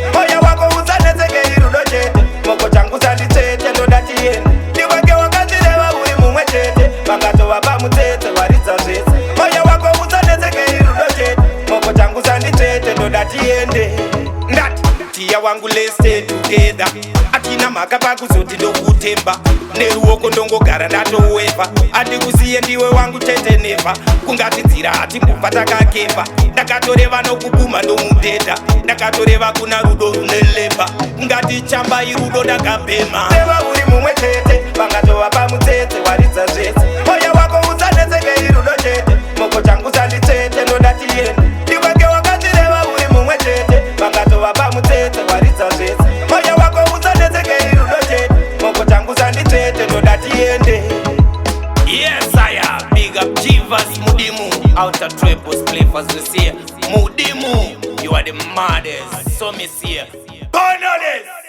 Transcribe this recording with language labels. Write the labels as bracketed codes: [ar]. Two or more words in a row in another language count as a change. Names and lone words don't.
[sn] Moyo wako usanetseke irudo chete. Moko changu usanditsetse, ndoda tiende. Ndiweke wakatireva uri mumwe chete. Vangatova pamutsetse, waridza zvese. Moyo wako usanetseke irudo chete. Moko changu usanditsetse, ndoda tiende. Ndati, tiya wangu, [en] let's stay together. [sn] Atina mhaka pakuzoti ndokutemba. Neruoko ndongogara ndatowepa. Handikusiye ndiwe wangu chete never. Kungatidzira hatimbobva takakepa. Ndakatoreva nokuguma ndomudhedha. Ndakatoreva kuna rudo rune leba. Ngatichamba irudo ndakapema. Reva uri mumwe chete. Vangatova pamutsetse, waridza zvese. Moyo wako usanetseke irudo chete. Moko changu usanditsetse, ndoda tiende. Ndiweke wakatireva uri mumwe chete. Vangatova pamutsetse, waridza zvese. Moyo wako usanetseke irudo chete. Moko changu usanditsetse, ndoda tiende. [en] Yes, I am. Big up Chivas Mudimu. Outer Triples play for this year. Mudimu, you are the maddest. So me see ya. Burn on this.